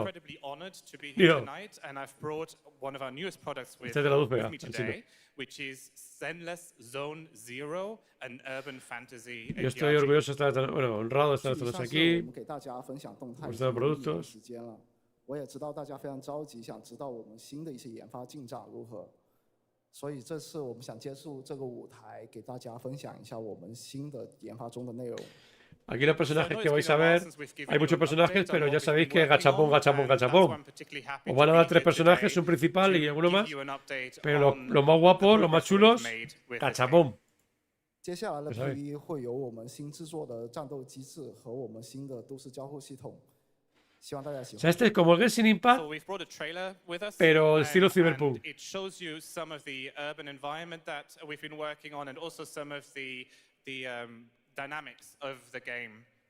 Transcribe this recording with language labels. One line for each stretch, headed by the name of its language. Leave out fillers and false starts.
English: Incredibly honored to be here tonight, and I've brought one of our newest products with me today, which is Zenless Zone Zero, an urban fantasy.
Spanish: Yo estoy orgulloso de estar, bueno, honrado de estar aquí, mostrando productos.
Chinese: 我也知道大家非常着急，想知道我们新的一些研发进展如何，所以这次我们想借助这个舞台，给大家分享一下我们新的研发中的内容。
Spanish: Aquí los personajes que vais a ver, hay muchos personajes, pero ya sabéis que gachapón, gachapón, gachapón. Os van a dar 3 personajes, un principal y alguno más. Pero los más guapos, los más chulos, gachapón.
Chinese: 接下来的 P1 会有我们新制作的战斗机制和我们新的都市交互系统，希望大家喜
Spanish: O
Chinese: 欢。
Spanish: sea, este es como el Genshin Impact, pero estilo Cyberpunk.
English: It shows you some of the urban environment that we've been working on and also some of the dynamics of the game.